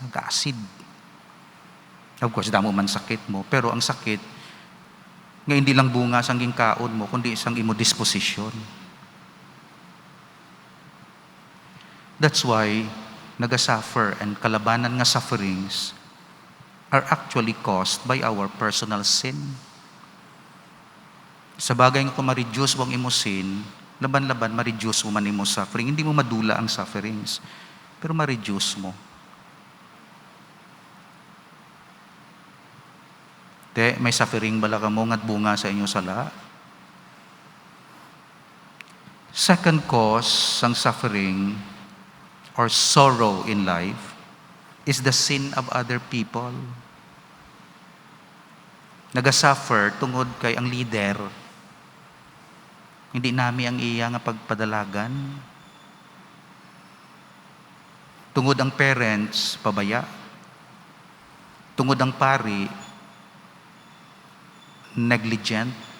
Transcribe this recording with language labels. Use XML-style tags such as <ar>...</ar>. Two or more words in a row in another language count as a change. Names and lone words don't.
<en>Of course,</en> <hil>damo man sakit mo, pero ang sakit, nga hindi lang bunga sang kaon mo, kundi isang imo disposition.</hil> <en>That's why nagasuffer and</en> <hil>kalabanan nga</hil> <en>sufferings are actually caused by our personal sin.</en> <hil>Sa bagay nga kung ma-reduce mo ang imo sin, laban-laban ma-reduce mo man imo suffering. Hindi mo madula ang sufferings, pero ma-reduce mo. May suffering bala ka mo ngat bunga sa inyo sala.</hil> <en>Second cause sang suffering or sorrow in life is the sin of other people.</en> <hil>Nagasuffer tungod kay ang leader. Hindi nami ang iya nga pagpadalagan. Tungod ang parents, pabaya. Tungod ang pari, negligent.</hil>